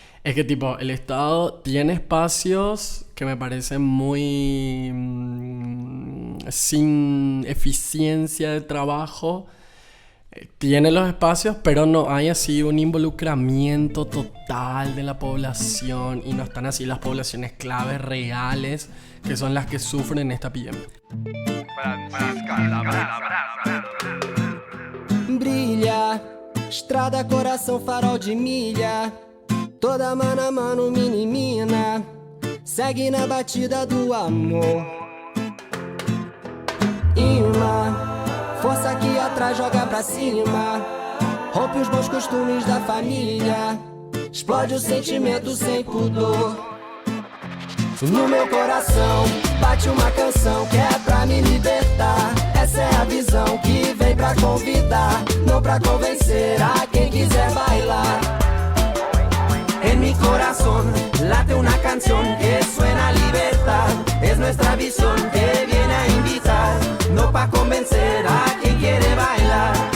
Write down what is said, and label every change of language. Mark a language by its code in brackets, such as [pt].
[es] Es que tipo, el Estado tiene espacios que me parecen muy sin eficiencia de trabajo. Tiene los espacios, pero no hay así un involucramiento total de la población y no están así las poblaciones claves reales que son las que sufren esta epidemia. [pt] Brilha, estrada, coração, farol de milha. Toda mano a mano, mini mina. Segue na batida do amor. Imã, força aqui atrás, joga pra cima. Rompe os bons costumes da família. Explode o sentimento sem pudor. No meu coração bate uma canção que é pra me libertar. Essa é a visão que vem pra convidar, não pra convencer a quem quiser bailar. [es] En mi corazón late una canción que suena a libertad. Es nuestra visión que viene a invitar, no pa convencer a quien quiere bailar.